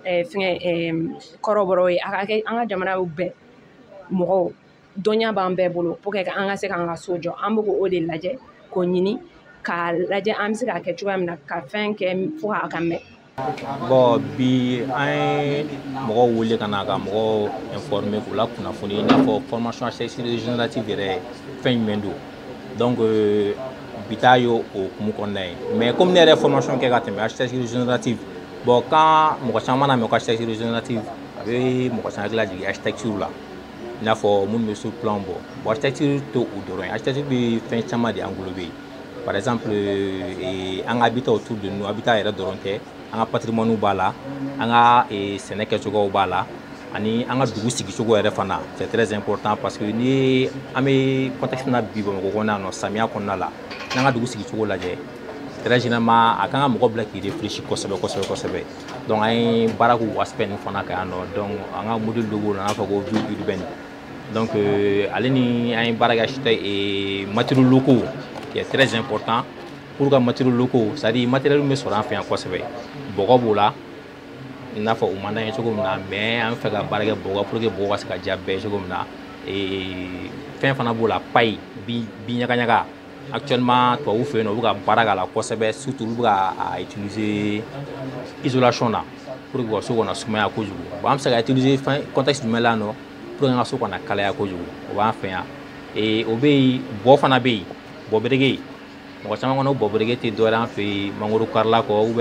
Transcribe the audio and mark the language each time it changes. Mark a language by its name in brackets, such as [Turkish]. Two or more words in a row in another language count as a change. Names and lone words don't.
[Bambara] kɔrɔbɔrɔw ye a ka kɛ an ka jamanaw bɛɛ mɔgɔw dɔnniya b'an bɛɛ bolo [French] pour que [Bambara] an ka se k'an ka so jɔ an bɛ k'o de lajɛ k'o ɲini k'a lajɛ an bɛ se k'a kɛ cogoya min na ka fɛn kɛ fo k'a ka mɛn. Bon bi an ye mɔgɔw wele ka na ka mɔgɔw informer k'u la kunnafoni i n'a fɔ [French] formation architecture générative [Bambara] yɛrɛ fɛn jumɛn don donc bi ta y'o hukumu kɔnɔna ye mais comme ne yɛrɛ formation kɛ ka tɛmɛ [French] architecture générative bon quand [Bambara] mɔgɔ caman na mɛn ko [French] architecture générative [Bambara] a bɛ mɔgɔ caman hakili lajigin architecture la i n'a fɔ minnu bɛ [French] sur plan [Bambara] bɔ bon architecture tɛ o dɔrɔn ye architecture bɛ fɛn caman de englober [French] par exemple [Bambara] an ka [French] habitat autour de nous habitat [Bambara] yɛrɛ dɔrɔn tɛ an ka patrimoine b'a la an ka sɛnɛ kɛcogow b'a la ani an ka dugu sigicogo yɛrɛ fana [French] c'est très important parce que [Bambara] ni an bɛ contexte na bi Bamakɔ kɔnɔna na samiya kɔnɔna la n'an ka dugu sigicogo lajɛ [French] très généralement [Bambara] a kan ka mɔgɔ bila k'i réfléchir kosɛbɛ donc an ye baara k'u aspect ninnu fana kan yan nɔ donc an ka modèle dɔ b'o la an b'a fɔ ko [French] ville urbaine [Bambara] donc ale ni an ye baara kɛ [French] matériaux locaux qui est très important pour que matériaux locaux c'est-à-dire matériel [Bambara] bɛ sɔrɔ an fɛ yan kosɛbɛ bɔgɔ b'o la i n'a fɔ u man d'an ye cogo min na mais an fɛ ka baara kɛ bɔgɔ [French] pour que [Bambara] bɔgɔ ka se ka diya bɛɛ cogo min na fɛn fana b'o la paille bin ɲagaɲaga actuellement tubabuw fɛ yen nɔ u bɛ ka baara k'a la kosɛbɛ surtout olu bɛ ka utiliser isolation na [French] pour que [Bambara] u ka so kana sumaya kojugu bon an bɛ se ka utiliser contexte jumɛn la nɔ [French] pour que [Bambara] an ka so kana kalaya kojugu o b'an fɛ yan o bɛ yen bɔ fana bɛ yen bɔ berege mɔgɔ caman kɔnɔ bɔ berege tɛ dɔwɛrɛ an fɛ yen mangoro karila kɔ [French] ou bien